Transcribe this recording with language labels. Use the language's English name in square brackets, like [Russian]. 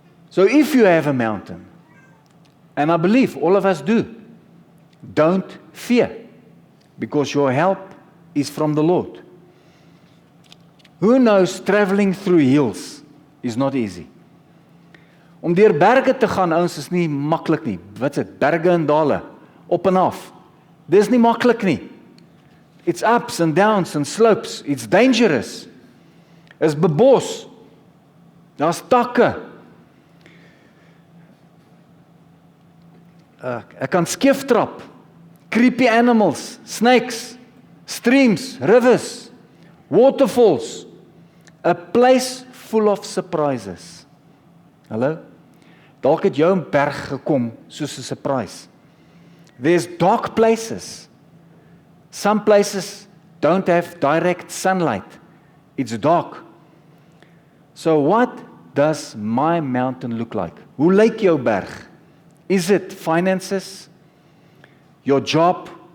[English] So if you have a mountain, and I believe all of us do, don't fear, because your help is from the Lord. Who knows traveling through hills is not easy. [Afrikaans] Om deur berge te gaan, ouens, is nie maklik nie. Wat is dit? Berge en dale, op en af. Dis nie maklik nie. [English] It's ups and downs and slopes. It's dangerous. [Afrikaans] Is bebos. Daar's takke. Ek kan skeef trap. [English] Creepy animals, snakes, streams, rivers, waterfalls. A place full of surprises. [Afrikaans] Hallo? Dalk het jou 'n berg gekom soos 'n surprise. [English] There's dark places. Some places don't have direct sunlight. It's dark. So what does my mountain look like? [Afrikaans] Hoe lyk jou berg? [English] Is it finances? Your job?